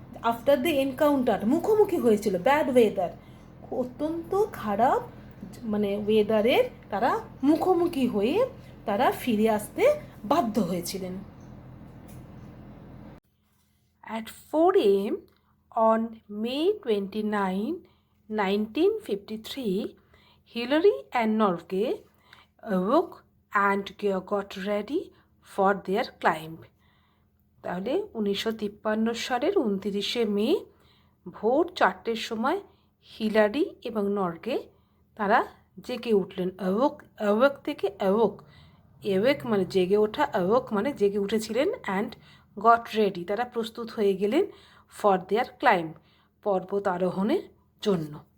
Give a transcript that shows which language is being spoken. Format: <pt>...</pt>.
<en>after the encounter,</en> <bn>মুখোমুখি হয়েছিল bad weather, অত্যন্ত খারাপ মানে ওয়েদারের তারা মুখোমুখি হয়ে তারা ফিরে আসতে বাধ্য হয়েছিলেন।</bn> <en>At 4 a.m. on May 29, 1953, Hillary and Norgay awoke and got ready for their climb.</en> <bn>তাহলে 1953 সালের 29শে মে ভোর 4টের সময় হিলারি এবং নরগে তারা জেগে উঠলেন। অ্যাওয়েক থেকে অ্যাওয়েক মানে জেগে ওঠা, অ্যাওয়েক মানে জেগে উঠেছিলেন,</bn> <en>and got ready</en> <bn>তারা প্রস্তুত হয়ে গেলেন</bn> <en>for their climb</en> <bn>পর্বত আরোহণের জন্য।</bn>